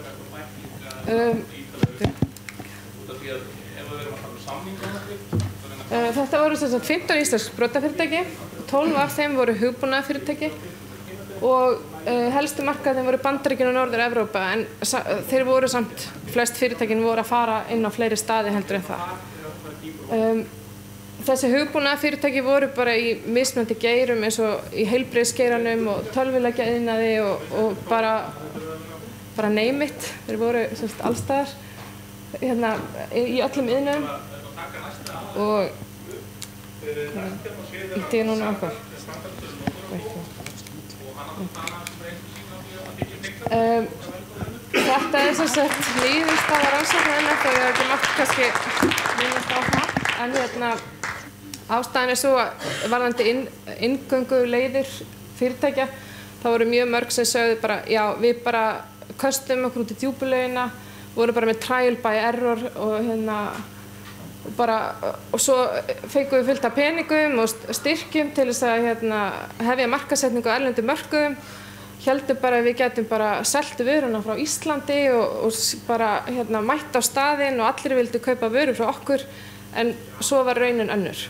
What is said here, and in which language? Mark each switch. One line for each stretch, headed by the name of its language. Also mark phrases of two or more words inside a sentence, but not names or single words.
Icelandic: Þetta voru 15 íslensk sprotafyrirtæki, 12 af þeim voru hugbúnaðarfyrirtæki og helstu markaðin voru Bandaríkin og Norður-Evrópa en þeir voru samt, flest fyrirtækin voru að fara inn á fleiri staði heldur en það. Þessi hugbúnaðarfyrirtæki voru bara í mismunandi geirum eins og í heilbrigðisgeiranum og tölvuleikjaiðnaði og bara
English: name it,
Icelandic: þeir voru alls staðar í öllum iðnum og ítti ég núna okkur. Þetta er sem sagt niðurstaða rannsóknarinnar þegar við ekki mátt kannski minnast á það en ástæðan er svo að varðandi inngönguleiðir fyrirtækja þá voru mjög mörg sem sögðu bara já við bara köstum okkur út í djúpulaugina, voru bara með
English: trial by error
Icelandic: og svo fengum við fullt af peningum og styrkjum til þess að hefja markaðssetningu á erlendum mörkuðum. Héldum bara að við getum bara seltu vöruna frá Íslandi og bara mætt á staðinn og allir vildu kaupa vöru frá okkur en svo var raunin önnur.